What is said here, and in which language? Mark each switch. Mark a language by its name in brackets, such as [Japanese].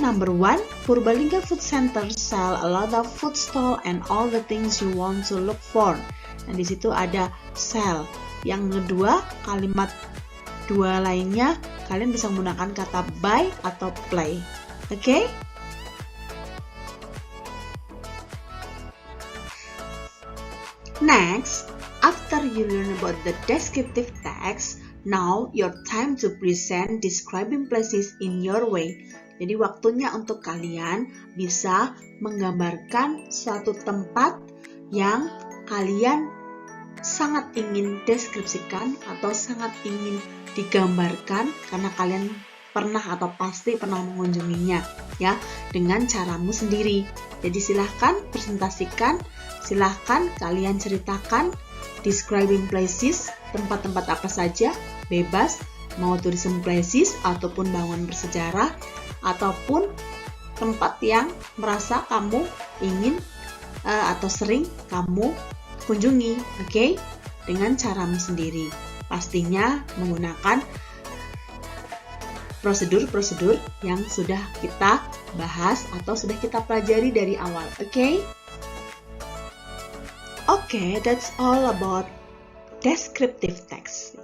[English] Number 1, Purbalingga Food Center sell a lot of food stall and all the things you want to look for. [Indonesian] Nah, di situ ada sell. Yang kedua, kalimat dua lainnya kalian bisa menggunakan kata buy atau play. Oke? [English] Next, after you learn about the descriptive text, now your time to present describing places in your way. [Indonesian] Jadi waktunya untuk kalian bisa menggambarkan suatu tempat yang kalian sangat ingin deskripsikan atau sangat ingin digambarkan karena kalian pernah atau pasti pernah mengunjunginya ya, dengan caramu sendiri. Jadi silahkan presentasikan, silahkan kalian ceritakan [English] describing places, [Indonesian] tempat-tempat apa saja, bebas, mau tourism places ataupun bangunan bersejarah ataupun tempat yang merasa kamu ingin atau sering kamu kunjungi, oke? Dengan caramu sendiri. Pastinya menggunakan prosedur-prosedur yang sudah kita bahas atau sudah kita pelajari dari awal, oke? [English] Oke, that's all about descriptive text.